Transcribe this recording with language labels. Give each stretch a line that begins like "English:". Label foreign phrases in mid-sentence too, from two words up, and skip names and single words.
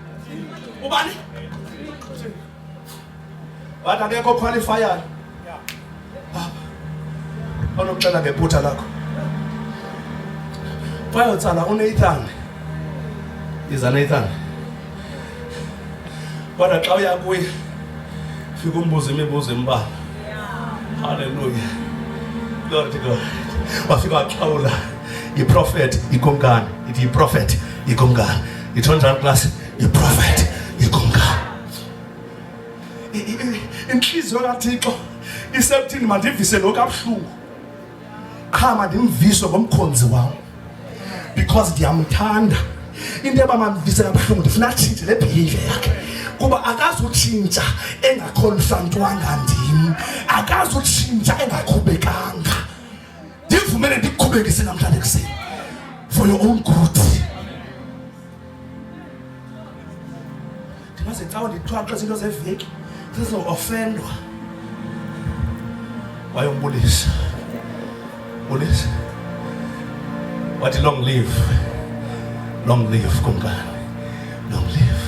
Xhosa: Wathi akekho qualifier. Onokuxela ngephutha lakho. Bayotsala uNathan. Iza Nathan. Kodwa xa uya kuye fika umbuzo imibuzo embalwa.
English: Hallelujah. Glory to God.
Xhosa: Wafika waxhawula i-prophet ikumkani, ithi i-prophet ikumkani, i-tonjani class i-prophet ikumkani. Inhliziyo kaThixo isekuthini mandivise lo kabuhlungu, qha mandimvise ngomkhonzi wami because ndiyamthanda. Into ebamamvise kabuhlungu ndifuna atshintshe le behavior yakhe kuba akazutshintsha engakhonfrontwanga ndim, akazutshintsha engaqhubekanga. Ndivumele ndikuqhubekise namhlanje kuseni
English: for your own good.
Xhosa: Ndingaze xa ndithwaxe izinto zeveki zizo-ofendwa. Wayombulisa wathi
English: long live
Xhosa: kumkani,
English: long live.